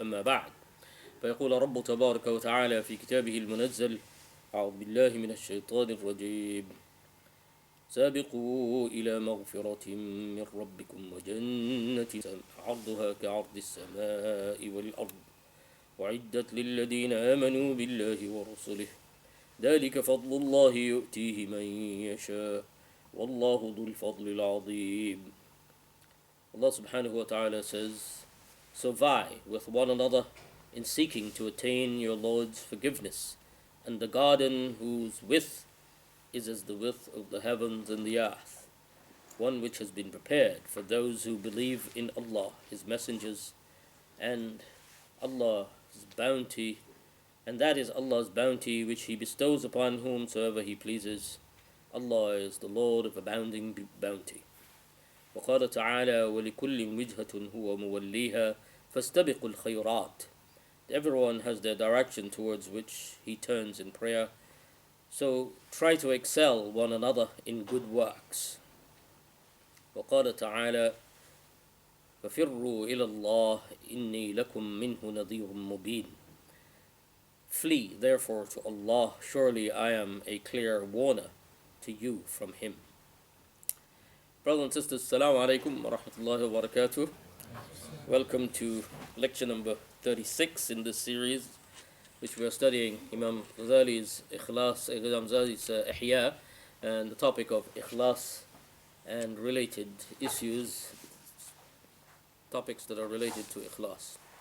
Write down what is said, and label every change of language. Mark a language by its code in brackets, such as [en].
[ar] أما بعد، فيقول رب تبارك وتعالى في كتابه المنزل: أعوذ بالله من الشيطان الرجيم: سابقوا إلى مغفرة من ربكم وجنة عرضها كعرض السماء والأرض وعدت للذين آمنوا بالله ورسله ذلك فضل الله يؤتيه من يشاء والله ذو الفضل العظيم. [en] Allah subhanahu wa ta'ala says, so vie with one another in seeking to attain your Lord's forgiveness, and the garden whose width is as the width of the heavens and the earth, one which has been prepared for those who believe in Allah, His messengers, and Allah's bounty, and that is Allah's bounty which He bestows upon whomsoever He pleases. Allah is the Lord of abounding bounty. [ar] وقال تعالى: ولكل وجهة هو موليها فاستبقوا الخيرات. [en] Everyone has their direction towards which he turns in prayer, so try to excel one another in good works. [ar] وقال تعالى: ففروا إلى الله إني لكم منه نذير مبين. [en] Flee therefore to Allah, surely I am a clear warner to you from Him. Brothers and sisters, Assalamu alaikum wa rahmatullahi wa barakatuh. Welcome to lecture number 36 in this series, which we are studying Imam Ghazali's Ikhlas, Imam Ghazali's Ihya, and the topic of Ikhlas and related issues, topics that are related to Ikhlas.